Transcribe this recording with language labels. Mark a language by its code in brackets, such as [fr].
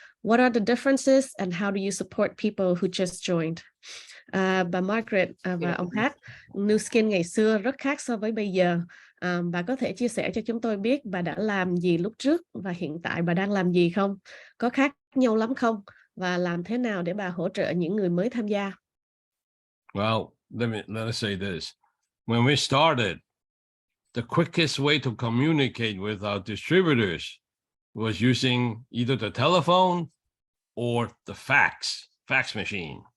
[en] What are the differences and how do you support people who just joined? [vi] Bà Margurite và ông Pat, Nuskin ngày xưa rất khác so với bây giờ. Bà có thể chia sẻ cho chúng tôi biết bà đã làm gì lúc trước và hiện tại bà đang làm gì không? Có khác nhau lắm không? Và làm thế nào để bà hỗ trợ những người mới tham gia? [en] Well, let us say this. When we started, the quickest way to communicate with our distributors was using either the telephone or the fax machine.